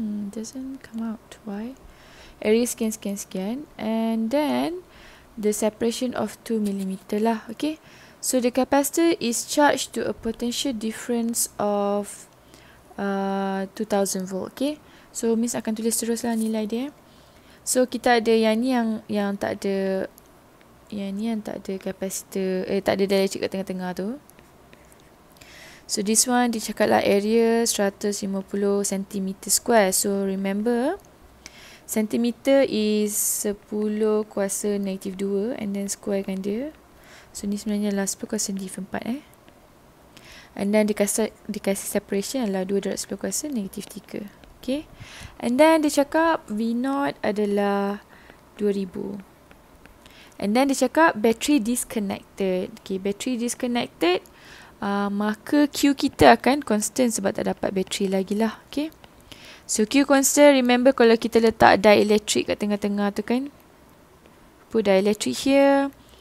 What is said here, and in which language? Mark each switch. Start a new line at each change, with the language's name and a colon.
English: Doesn't come out. Why? Area
Malay: sekian.
English: And then the separation of 2 millimeter lah. Okay. So the capacitor is charged to a potential difference of 2000 volt.
Malay: Okay. So Miss akan tulis teruslah nilai dia. So kita ada yang ni yang tak ada, yang ni yang tak ada capacitor, tak ada dielectric kat tengah-tengah tu.
English: So this one
Malay: dia cakap lah
English: area 150 cm square. So remember centimeter is 10
Malay: kuasa negatif 2
English: and then square
Malay: kan dia.
English: So
Malay: ni sebenarnya adalah 10 kuasa negatif 4
English: And then
Malay: dikasih separation adalah 2 darab 10 kuasa negatif 3. Okay.
English: And then
Malay: dia cakap V0 adalah 2000.
English: And then
Malay: dia cakap
English: battery disconnected. Okay, battery disconnected.
Malay: Maka Q kita akan constant sebab tak dapat battery lagi lah. Okay.
English: So Q constant, remember
Malay: kalau kita letak dielectric kat tengah-tengah tu kan.
English: Put dielectric here.